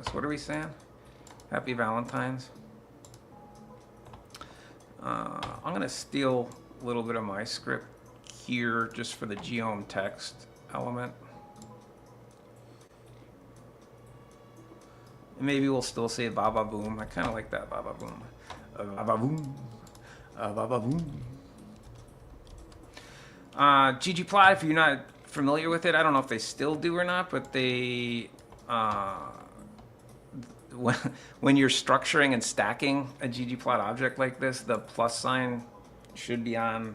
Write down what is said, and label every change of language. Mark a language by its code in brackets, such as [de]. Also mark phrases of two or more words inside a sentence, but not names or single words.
[en] What are we saying? Happy Valentines. I'm going to steal a little bit of my script here just for the geom text element. Maybe we'll still say ba ba boom. I kind of like that ba ba boom. Ba ba boom. Ba ba boom. ggplot, if you're not familiar with it, I don't know if they still do or not, but they when you're structuring and stacking a ggplot object like this, the plus sign should be on.